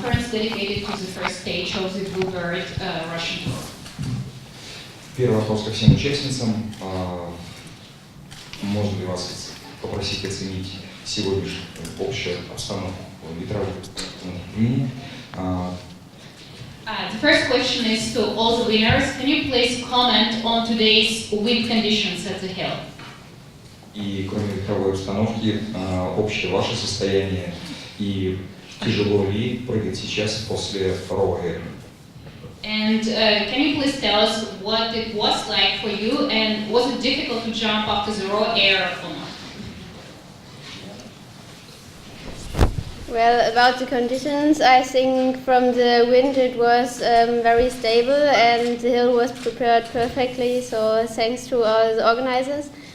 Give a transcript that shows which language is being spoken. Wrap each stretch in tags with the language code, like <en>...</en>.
<en>dedicated to the first stage of the Bluebird Russian tour.</en> <ru>Первый вопрос ко всем участницам. Можно ли вас попросить оценить сегодняшнюю общую обстановку ветровых направлений?</ru> <en>The first question is to all the winners. Can you please comment on today's wind conditions at the hill?</en> <ru>И кроме ветровой установки, общее ваше состояние и тяжело ли прыгать сейчас после raw air?</ru> <en>And can you please tell us what it was like for you, and was it difficult to jump after the raw air or not? Well, about the conditions, I think from the wind it was very stable and the hill was prepared perfectly, so thanks to all the organizers.</en>